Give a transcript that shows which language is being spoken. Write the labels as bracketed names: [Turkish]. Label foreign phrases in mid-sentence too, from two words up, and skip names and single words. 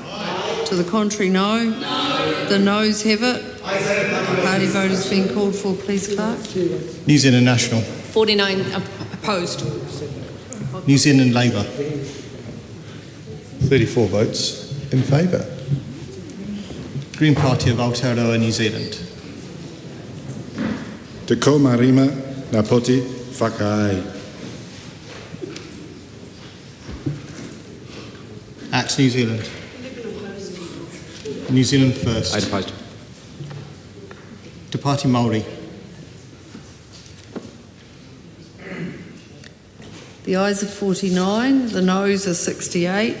[English] Aye. To the contrary, no. No. The noes have it. Party vote has been called for, please, Clerk. New Zealand National. 49 opposed. New Zealand Labour. 34 votes in favour. Green Party of Aotearoa, New Zealand. [Māori] Te kaumarima ngā poti whakaai. [English] Act New Zealand. New Zealand first. 8 opposed. Te Pāti Māori. The ayes are 49, the noes are 68.